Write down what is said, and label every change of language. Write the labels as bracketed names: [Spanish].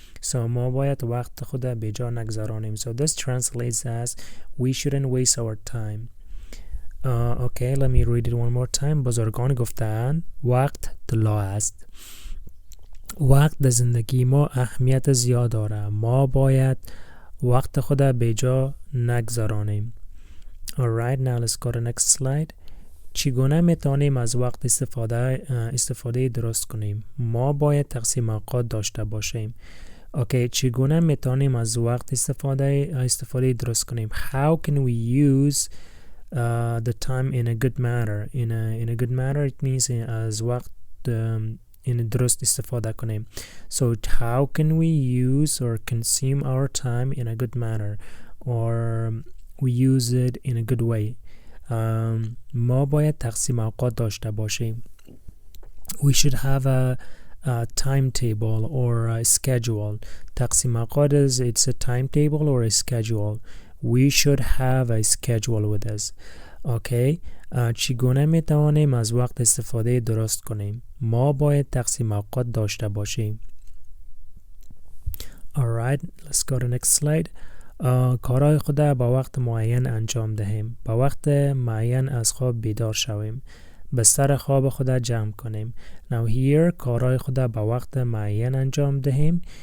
[Persian] So ما باید وقت خود به جا نگذرانیم. [English] So this translates as we shouldn't waste our time. Okay, let me read it one more time. [Persian] بزرگان گفتند وقت طلا است. وقت در زندگی ما اهمیت زیاد داره. ما باید وقت خود به جا نگذارانیم. [English] Alright, now let's go to the next slide. [Persian] چگونه میتونیم از وقت استفاده درست کنیم؟ ما باید تقسیم اوقات داشته باشیم. [English] Okay, [Persian] چگونه میتونیم از وقت استفاده درست کنیم؟ [English] How can we use the time in a good manner? In a good manner, it means [Persian] از وقت in درست استفاده کنیم. [English] So how can we use or consume our time in a good manner, or we use it in a good way? [Persian] ما باید تقسیم اوقات داشته باشیم. [English] We should have a timetable or a schedule. تقسیم اوقات is it's a timetable or a schedule. We should have a schedule with us. Okay. [Persian] چگونه میتوانیم از وقت استفاده درست کنیم؟ ما باید تقسیم اوقات داشته باشیم. [English] Alright, let's go to next slide. [Persian] کارهای خود با وقت معین انجام دهیم. با وقت معین از خواب بیدار شویم. بستر خواب خود جمع کنیم. [English] Now here [Persian] کارهای خود با وقت معین انجام دهیم.